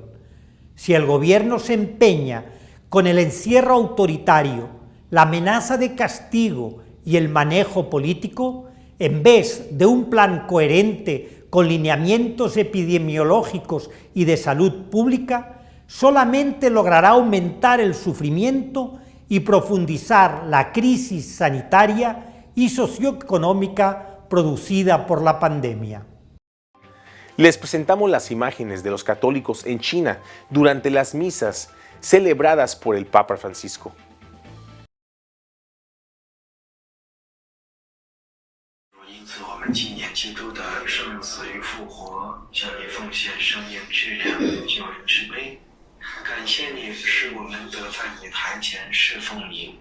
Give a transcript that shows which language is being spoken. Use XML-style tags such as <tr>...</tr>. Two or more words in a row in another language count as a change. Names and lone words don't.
<es>Si el gobierno se empeña con el encierro autoritario, la amenaza de castigo y el manejo político, en vez de un plan coherente con lineamientos epidemiológicos y de salud pública, solamente logrará aumentar el sufrimiento y profundizar la crisis sanitaria y socioeconómica producida por la pandemia. Les presentamos las imágenes de los católicos en China durante las misas celebradas por el Papa Francisco.</es> <zh>因此，我们今年基督的生死与复活，向你奉献生命质量、救人之杯。感谢你，使我们得在你台前侍奉你。</zh>